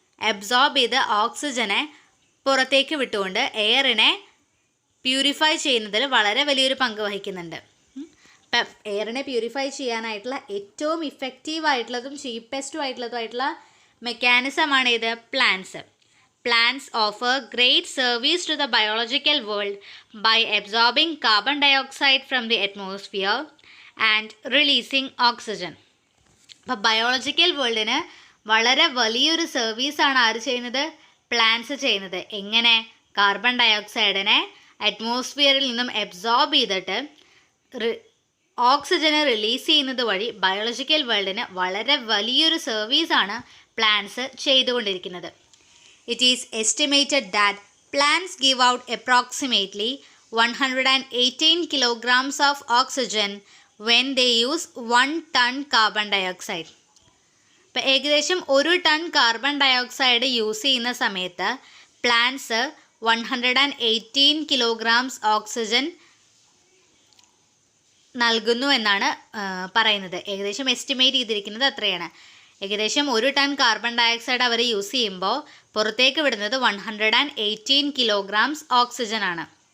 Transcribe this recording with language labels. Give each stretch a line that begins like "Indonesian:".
Malayalam: Absorb ചെയ്ത് ഓക്സിജനെ പുറത്തേക്ക് വിട്ടുകൊണ്ട് എയറിനെ പ്യൂരിഫൈ ചെയ്യുന്നതിൽ വളരെ വലിയൊരു പങ്ക് വഹിക്കുന്നുണ്ട്. ഇപ്പം എയറിനെ പ്യൂരിഫൈ ചെയ്യാനായിട്ടുള്ള ഏറ്റവും ഇഫക്റ്റീവായിട്ടുള്ളതും ചീപ്പസ്റ്റുമായിട്ടുള്ളതുമായിട്ടുള്ള മെക്കാനിസമാണ് ഇത് plants.
English: Plants offer great service to the biological world by absorbing carbon dioxide from the atmosphere and releasing oxygen.
Malayalam: അപ്പോൾ ബയോളജിക്കൽ വേൾഡിന് വളരെ വലിയൊരു സർവീസാണ് ആര് ചെയ്യുന്നത്? പ്ലാന്റ്സ് ചെയ്യുന്നത്. എങ്ങനെ? കാർബൺ ഡയോക്സൈഡിനെ അറ്റ്മോസ്ഫിയറിൽ നിന്നും അബ്സോർബ് ചെയ്തിട്ട് ഓക്സിജനെ റിലീസ് ചെയ്യുന്നത് വഴി ബയോളജിക്കൽ വേൾഡിന് വളരെ വലിയൊരു സർവീസാണ് പ്ലാന്റ്സ് ചെയ്തുകൊണ്ടിരിക്കുന്നത്.
English: It is estimated that plants give out approximately 118 kilograms of oxygen when they use 1 ton carbon dioxide.
Malayalam: ഇപ്പോൾ ഏകദേശം 1 ടൺ കാർബൺ ഡയോക്സൈഡ് യൂസ് ചെയ്യുന്ന സമയത്ത് പ്ലാന്റ്സ് 118 കിലോഗ്രാംസ് ഓക്സിജൻ നൽകുന്നു എന്നാണ് പറയുന്നത്. ഏകദേശം എസ്റ്റിമേറ്റ് ചെയ്തിരിക്കുന്നത് അത്രയാണ്. ഏകദേശം 1 ടൺ കാർബൺ ഡയോക്സൈഡ് അവർ യൂസ് ചെയ്യുമ്പോൾ പുറത്തേക്ക് വിടുന്നത് 118 കിലോഗ്രാംസ് ഓക്സിജൻ ആണ്.